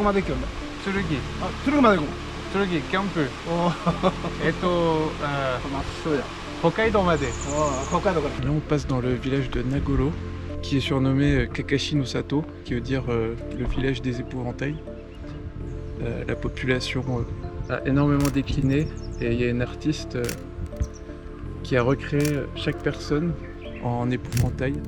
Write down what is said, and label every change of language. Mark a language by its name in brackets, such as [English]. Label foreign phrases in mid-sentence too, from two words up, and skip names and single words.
[Japanese] どこまで行くんだ？剣。あ、鶴まで行こ剣、キャンプ。う。そうや。北海道まで。北海道から。 [French] Là, on passe dans le village de Nagoro, qui est surnommé Kakashi no Sato, qui veut dire le village des épouvantails. La population a énormément décliné et il y a une artiste qui a recréé chaque personne en épouvantail.